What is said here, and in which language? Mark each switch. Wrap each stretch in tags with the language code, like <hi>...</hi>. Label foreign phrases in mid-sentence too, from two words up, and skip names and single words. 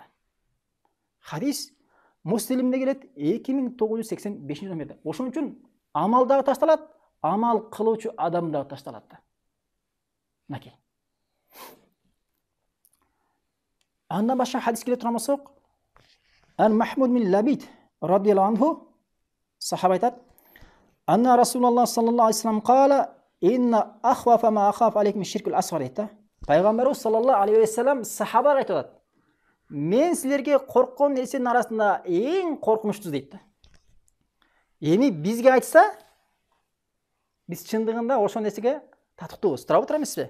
<ky>Хадис Муслимде келет 2985 номерде. Ошон үчүн амал дагы ташталат, амал кылуучу адам дагы ташталат да. Наки. Андан башка хадис келе турган болсок,</ky> <ar>عن محمود بن لبيد رضي الله عنه</ar> <ky>сахаба айтат:</ky> <ar>أن رسول الله صلى الله عليه وسلم قال إن أخوف ما أخاف عليكم الشرك الأصغر дейт.</ar> <ky>Пайгамбарыбыз</ky> <ar>صلى الله عليه وسلم</ar> <ky>сахабага айтып атат: Мен силерге корккон нерсенин арасында эң коркунучтуу дейт. Эми бизге айтса, биз чындыгында ошол нерсеге татыктуубуз. Туурабы эмеспи?</ky>